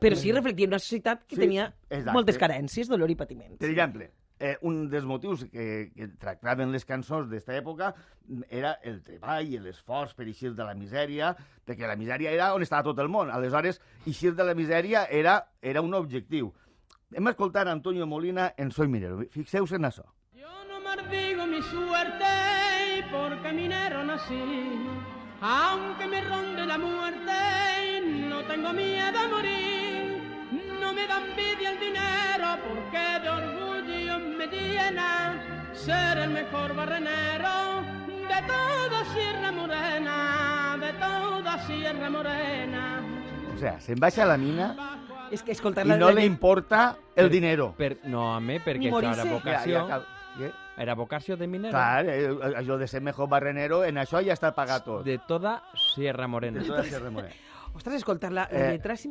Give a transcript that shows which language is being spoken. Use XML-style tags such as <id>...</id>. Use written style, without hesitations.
<ca>Però sí reflectia una societat que tenia moltes carències, dolor i patiment. Per exemple, un dels motius que tractaven les cançons d'esta època era el treball, l'esforç per eixir de la misèria, perquè la misèria era on estava tot el món. Aleshores, eixir de la misèria era un objectiu. Hem escoltat a Antonio Molina en Soy Minero. Fixeu-se en això.</ca> <es>Yo no maldigo mi suerte porque minero nací, aunque me ronde la muerte, no tengo miedo a morir. No me da envidia el dinero porque de orgullo me llena ser el mejor barrenero de toda Sierra Morena, de toda Sierra Morena. O sea,</es> <ca>se'n baixa a la mina És que escoltar i no li importa el dinero. No, a mi, perquè Ni això era morir-se. vocació. Era vocació de minero. Clar, això de ser</ca> <es>mejor barrenero,</es> <ca>en això ja està pagat tot.</ca> <es>De toda Sierra Morena.</es> <ca>De tota Sierra Morena. Ostres, escoltar la lletra és</ca>